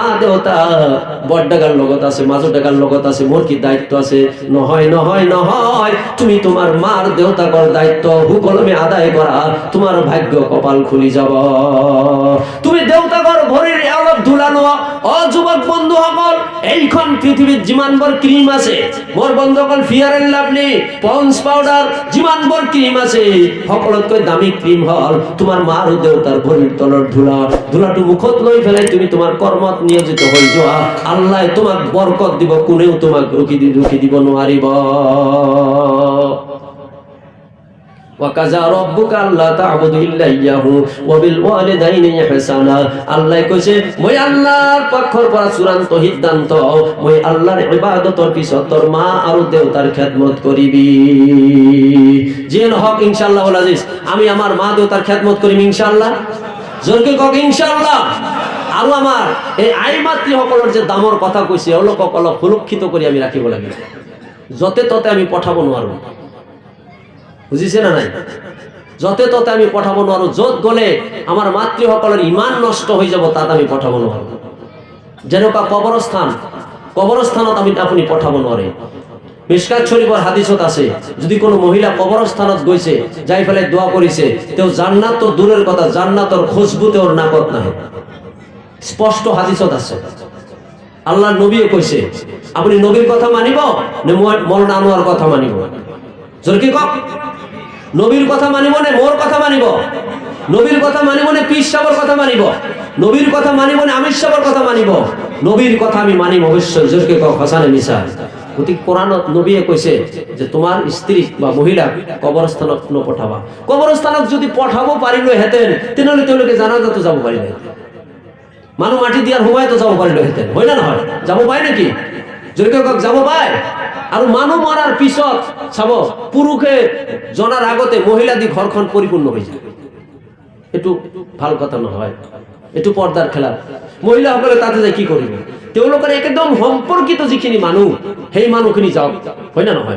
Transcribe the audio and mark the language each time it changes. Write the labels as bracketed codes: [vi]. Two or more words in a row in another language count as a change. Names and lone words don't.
[as] দেউতা বড়ডাগাৰ লগত আছে মাজডাগাৰ লগত আছে মোৰ কি দায়িত্ব আছে নহয় তুমি তোমাৰ মাৰ দেউতাকৰ দায়িত্ব সুকলমে আদায় কৰা তোমাৰ ভাগ্য কপাল খুলি যাব তুমি দেউতাকৰ ভৰিৰ অলপ ধুলা লোৱা অ যুৱক বন্ধুসকল এইখন পৃথিৱীত যিমানবোৰ ক্ৰীম আছে মোৰ বন্ধুসকল ফেয়ার এন্ড লাভলি পন্স পাউডার যিমানবোৰ ক্ৰীম আছে সকলোতকৈ দামী ক্ৰীম হল তোমাৰ মা আৰু দেউতাৰ ভৰিৰ তলৰ ধুলাটো মুখত লৈ ফেলাই তুমি তোমাৰ কৰ্মত নিয়োজিত হৈ যোৱা আল্লাহ তোমাক বৰকত দিব কোনেও তোমাক ৰুকি দিব নোৱাৰিব [ar] وقضى ربك ألا تعبدوا إلا إياه وبالوالدين إحسانا [as] আল্লাহ কইছে মই আল্লাহর পক্ষৰ পৰা চূড়ান্ত সিদ্ধান্ত মই আল্লাহৰ ইবাদতৰ পিছত তোৰ মা আৰু দেউতাৰ খেদমত কৰিবি যেন হক ইনশাআল্লাহ আজিজ আমি আমার মা দেউতার খেদমত করিম ইনশাআল্লাহ জোরকে কক ইনশাআল্লাহ আৰু আমাৰ এই আই মাতৃ সকলৰ যে দামৰ কথা কৈছে অলপ সুৰক্ষিত কৰি আমি ৰাখিব লাগিব যতে ততে আমি পঠাব নোৱাৰো বুঝিছে না নাই যতে ততে আমি পঠাব নোৱাৰো যত গলে আমাৰ মাতৃসকলৰ ইমান নষ্ট হৈ যাব তাত আমি পঠাব নোৱাৰো যেনেকুৱা কবরস্থানত আপনি পঠাব নোৱাৰে। মিশকাত শরীফৰ হাদিসত আছে, যদি কোনো মহিলা কবরস্থানত গৈছে, যাই পেলাই দোয়া কৰিছে, তেওঁ জান্নাত তো [bn] দূরের কথা, [as] জান্নাতৰ খুশবু তেওঁৰ নাকত নাহে। স্পষ্ট হাদিসত আছে। আল্লাহ নবীয়ে কৈছে, আপনি নবীর কথা মানিব নে মৌলানা আনোয়ার কথা মানিব? জোরে কি কওক? নবীর কথা মানিব নে মোর কথা মানিব? নবীর কথা মানিব নে পীর সাহেবের কথা মানিব? নবীর কথা মানিব নে আমির সাহেবের কথা মানিব? নবীর কথা আমি মানিব অবশ্যই। জোরে কি কওক? হাসানে মিশা। গতিকে কোরআনত নবীয়ে কৈছে যে তোমার স্ত্রী বা মহিলা কবরস্থানত নপঠাবা। কবরস্থানত যদি পঠাবো পারিল হেতেন, তেনেহলে তেওঁলোকে জানাজা তো যাব পাৰিলে। মানুহ মাটি দিয়ার সময় তো যাব পাৰিল হেতেন, হয় না নহয়? যাব পায় নাকি? যদি কেউ যাব পায়? আৰু মানুহ মৰাৰ পিছত চাব, পুৰুষে জনাৰ আগতে মহিলা দি ঘৰখন পৰিপূৰ্ণ হৈ যায়। এইটো ভাল কথা নহয়, এইটো পৰ্দাৰ খেলা। মহিলাসকলে তাতে যাই কি কৰিব? তেওঁলোকৰ একদম সম্পৰ্কিত যিখিনি মানুহ, সেই মানুহখিনি যাওক, হয় না নহয়?